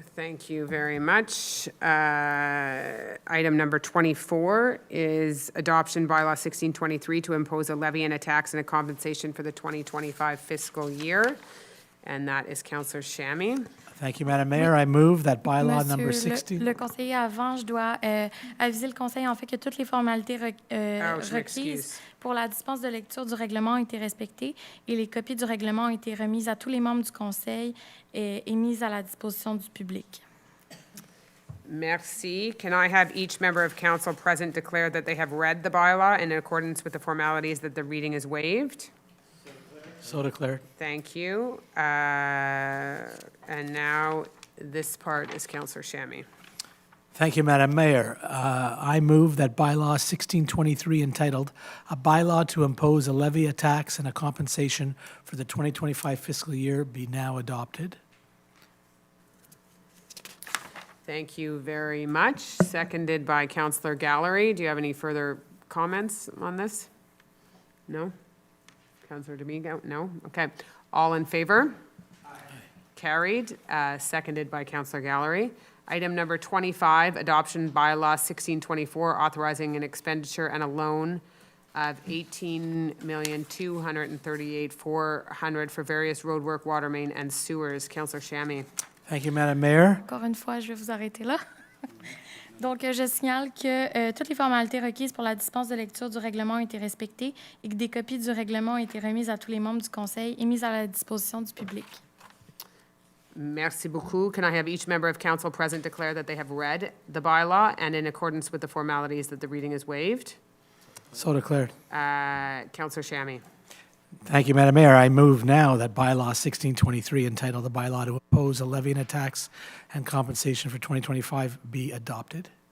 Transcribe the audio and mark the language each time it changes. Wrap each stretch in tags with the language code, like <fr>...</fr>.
<en>Thank you very much. Item number 24 is adoption bylaw 1623 to impose a levy and a tax and a compensation for the 2025 fiscal year. And that is Councillor Shammy. Thank you, Madam Mayor. I move that bylaw number</en> <fr>Monsieur</fr> <en>16.</en> <fr>le conseiller, avant, je dois aviser le conseil en fait que toutes les formalités je requises m'excuse. pour la dispense de lecture du règlement ont été respectées et les copies du règlement ont été remises à tous les membres du conseil et mises à la disposition du public. Merci.</fr> <en>Can I have each member of council present declare that they have read the bylaw in accordance with the formalities that the reading is waived? So declared. Thank you. And now this part is Councillor Shammy. Thank you, Madam Mayor. I move that bylaw 1623 entitled, "A Bylaw to Impose a Levy, a Tax, and a Compensation for the 2025 Fiscal Year" be now adopted. Thank you very much. Seconded by Councillor Gallery. Do you have any further comments on this? No? Councillor Domingo? No? Okay. All in favor? Carried. Seconded by Councillor Gallery. Item number 25, adoption bylaw 1624, authorizing an expenditure and a loan of $18,238,400 for various roadwork, water main, and sewers. Councillor Shammy. Thank you, Madam Mayor.</en> <fr>Encore une fois, je vais vous arrêter là. Donc, je signale que toutes les formalités requises pour la dispense de lecture du règlement ont été respectées et que des copies du règlement ont été remises à tous les membres du conseil et mises à la disposition du public. Merci beaucoup.</fr> <en>Can I have each member of council present declare that they have read the bylaw and in accordance with the formalities that the reading is waived? So declared. Councillor Shammy. Thank you, Madam Mayor. I move now that bylaw 1623 entitled, "The Bylaw to Impose a Levy and a Tax and Compensation for 2025" be adopted.</en>